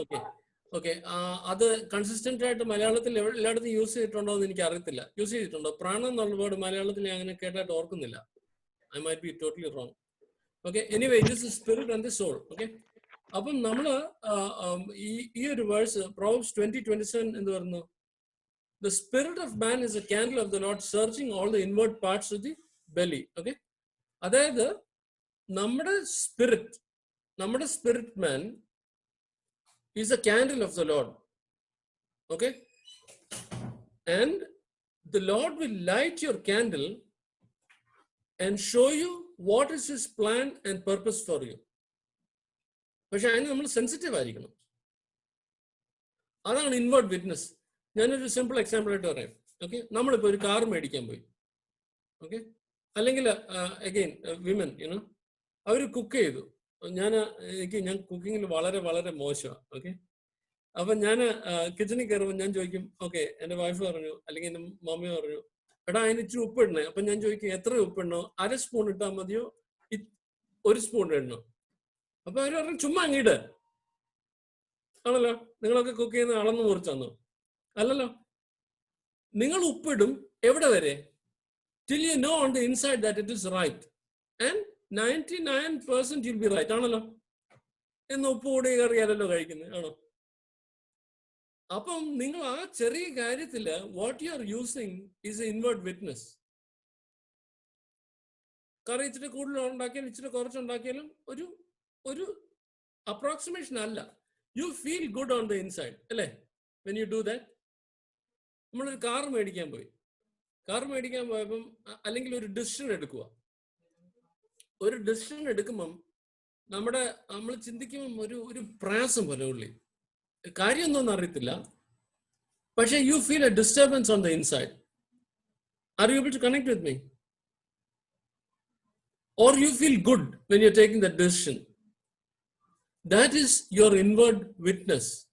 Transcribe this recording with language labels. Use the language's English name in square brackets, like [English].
[Malayalam] Okay okay, അത് consistent ആയിട്ട് മലയാളത്തിൽ എല്ലായിടത്തും യൂസ് ചെയ്തിട്ടുണ്ടോ എന്ന് എനിക്ക് അറിയത്തില്ല. യൂസ് ചെയ്തിട്ടുണ്ടോ? പ്രാണൻ എന്നുള്ള വേർഡ് മലയാളത്തിൽ ഞാൻ അങ്ങനെ കേട്ടായിട്ട് ഓർക്കുന്നില്ല. [English] I might be totally wrong. Okay, anyway this is spirit and the soul. [Malayalam] Okay, അപ്പം നമ്മള് ഈ ഒരു വേഴ്സ് പ്രോവബ്സ് 20:27 എന്ന് പറയുന്നു, [English] the spirit of man is a candle of the Lord, searching all the inward parts of the belly. Okay, [Malayalam] അതായത് നമ്മുടെ [English] Spirit man is a candle of the Lord. Okay, and the Lord will light your candle and show you what is his plan and purpose for you. [Malayalam] പക്ഷെ അതിന് നമ്മൾ sensitive ആയിരിക്കണം. അതാണ് inward witness. ഞാനൊരു simple example ആയിട്ട് പറയാം. Okay, നമ്മളിപ്പോൾ ഒരു കാർ മേടിക്കാൻ പോയി. ഓക്കെ, അല്ലെങ്കിൽ [English] again women you know [Malayalam] അവർ കുക്ക് ചെയ്തു. ഞാൻ കുക്കിങ്ങിൽ വളരെ വളരെ മോശമാണ്. ഓക്കെ, അപ്പം ഞാൻ കിച്ചണിൽ കയറുമ്പോൾ ഞാൻ ചോദിക്കും, ഓക്കെ, എൻ്റെ വൈഫ് പറഞ്ഞു അല്ലെങ്കിൽ എൻ്റെ മമ്മി പറഞ്ഞു, എടാ അതിന് ഇച്ചിരി ഉപ്പ് ഇടണേ. അപ്പം ഞാൻ ചോദിക്കും, എത്ര ഉപ്പ് ഇടണോ? 1/2 സ്പൂൺ ഇട്ടാൽ മതിയോ 1 സ്പൂൺ ഇടണോ? അപ്പൊ അവർ പറഞ്ഞു, ചുമ്മാ അങ്ങിട്. ആണല്ലോ, നിങ്ങളൊക്കെ കുക്ക് ചെയ്യുന്ന അളന്ന് മുറിച്ചാന്നോ? അല്ലല്ലോ, നിങ്ങൾ ഉപ്പിടും എവിടെ വരെ? [English] till you know on the inside that it is right, and 99% you'll be right. [Malayalam] ആണല്ലോ, എന്ന് ഉപ്പ് കൂടി കറിയാലല്ലോ കഴിക്കുന്നത്, ആണോ? അപ്പം നിങ്ങൾ ആ ചെറിയ കാര്യത്തില് [English] What you are using is a inward witness. [Malayalam] കറി ഇച്ചിരി കൂടുതൽ ഉണ്ടാക്കിയാലും ഇച്ചിരി കുറച്ചുണ്ടാക്കിയാലും ഒരു അപ്രോക്സിമേഷൻ അല്ല. [English] you feel good on the inside, [Malayalam] അല്ലേ? [English] When you do that. [Malayalam] നമ്മളൊരു കാർ മേടിക്കാൻ പോയപ്പം അല്ലെങ്കിൽ ഒരു ഡിസിഷൻ എടുക്കുക. ഒരു ഡിസിഷൻ എടുക്കുമ്പം നമ്മൾ ചിന്തിക്കുമ്പം ഒരു പ്രയാസം പോലെ ഉള്ളി, കാര്യം ഒന്നും അറിയത്തില്ല, പക്ഷെ [English] You feel a disturbance on the inside. Are you able to connect with me? Or you feel good when you're taking that decision. That is your inward witness.